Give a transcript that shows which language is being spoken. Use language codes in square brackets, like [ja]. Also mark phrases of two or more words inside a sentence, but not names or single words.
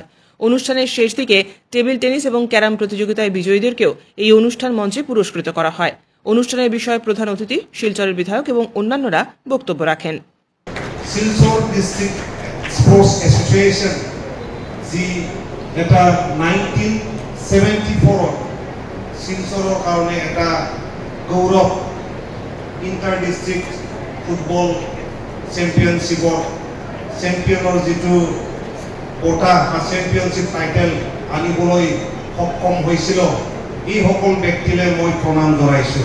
[bn] অনুষ্ঠানের শেষ দিকে টেবিল টেনিস এবং ক্যারাম প্রতিযোগিতায় বিজয়ীদেরকেও এই অনুষ্ঠান মঞ্চে পুরস্কৃত করা হয়। অনুষ্ঠানের বিষয়ে প্রধান অতিথি, শিলচরের বিধায়ক এবং অন্যান্যরা বক্তব্য রাখেন। [as] শিলচর ডিস্ট্রিক্ট স্পোর্টস অ্যাসোসিয়েশন এটা 1974 শিলচৰৰ কাৰণে এটা গৌৰৱ [en] inter district football [as] চেম্পিয়নশ্বিপৰ চেম্পিয়নৰ যিটো বঁটা বা [en] championship title [as] আনিবলৈ সক্ষম হৈছিল, এই সকল ব্যক্তিলৈ মই প্ৰণাম জনাইছোঁ।